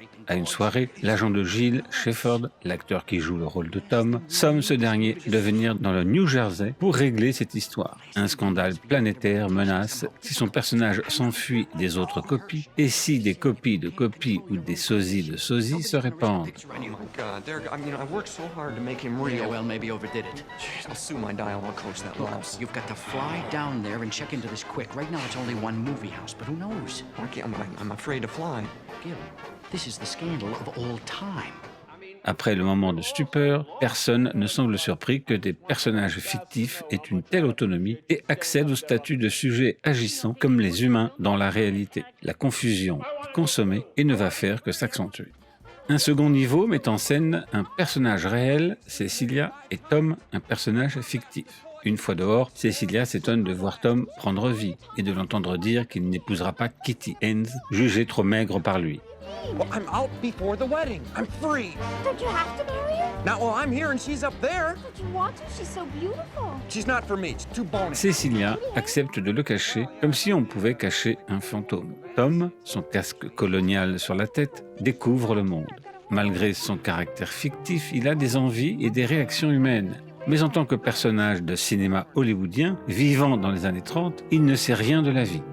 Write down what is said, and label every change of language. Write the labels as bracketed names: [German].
[French] À une soirée, l'agent de Gilles Shepherd, l'acteur qui joue le rôle de Tom, somme ce dernier de venir dans le New Jersey pour régler cette histoire. Un scandale planétaire menace si son personnage s'enfuit des autres copies et si des copies de copies ou des sosies de sosies se répandent. [English] Oh my God, I worked so hard to make him real. Yeah, well, maybe overdid it. Jeez, I'll sue my dialogue coach, that Look, louse. you've got to fly down there and check into this quick. Right now, it's only one movie house, but who knows? I'm afraid to fly. Gil, this is the scandal of all time. [French] Après le moment de stupeur, personne ne semble surpris que des personnages fictifs aient une telle autonomie et accèdent au statut de sujet agissant comme les humains dans la réalité. La confusion est consommée et ne va faire que s'accentuer. Un second niveau met en scène un personnage réel, Cecilia, et Tom, un personnage fictif. Une fois dehors, Cecilia s'étonne de voir Tom prendre vie et de l'entendre dire qu'il n'épousera pas Kitty Haynes, jugée trop maigre par lui. [English] Well, I'm out before the wedding. I'm free. Don't you have to marry her? Now, well, I'm here and she's up there. Don't you want to? She's so beautiful. She's not for me. It's too bony. [French] Cecilia accepte de le cacher comme si on pouvait cacher un fantôme. Tom, son casque colonial sur la tête, découvre le monde. Malgré son caractère fictif, il a des envies et des réactions humaines. Mais en tant que personnage de cinéma hollywoodien, vivant dans les années 30, il ne sait rien de la vie.